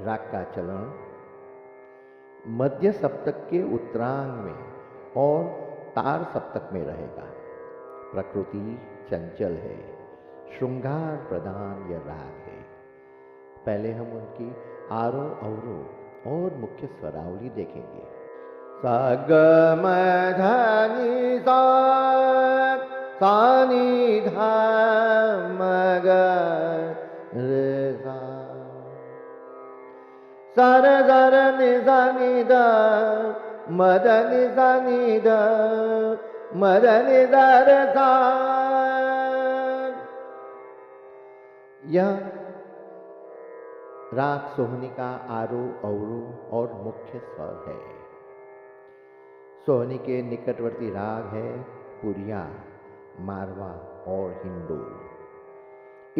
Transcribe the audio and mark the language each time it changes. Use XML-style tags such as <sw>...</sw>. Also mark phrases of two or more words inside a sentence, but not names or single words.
<hi>राग का चलन मध्य सप्तक के उत्तरांग में और तार सप्तक में रहेगा। प्रकृति चंचल है। श्रृंगार प्रधान यह राग है। पहले हम उनकी आरोह अवरोह और मुख्य स्वरावली देखेंगे। सा ग म ध नि सा, सा नि ध म ग रे सा, सा र ग र नि सा नि ध म ध नि सा नि ध म ध नि ध र सा। यह राग सोहनी का आरोह अवरोह और मुख्य स्वर है। सोहनी के निकटवर्ती राग है पुरिया, मारवा और हिंडोल।</hi>